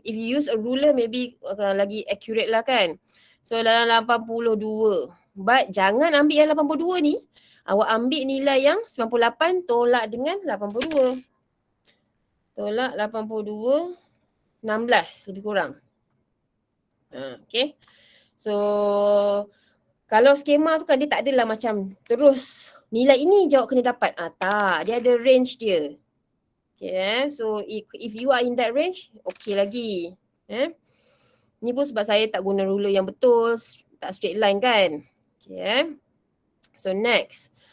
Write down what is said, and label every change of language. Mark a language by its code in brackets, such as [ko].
[en] If you use a ruler maybe lagi accurate lah kan. [ms] So dalam 82. But jangan ambil yang 82 ni. Awak ambil nilai yang 98 tolak dengan 82. Tolak 82, 16 lebih kurang. Okay. So kalau skema tu kan dia tak adalah macam terus nilai ini jawab kena dapat. Tak, dia ada range dia. [en] Okay, so if you are in that range, okay lagi. [ms] Ni pun sebab saya tak guna ruler yang betul, tak straight line kan. [en] Okay, so next.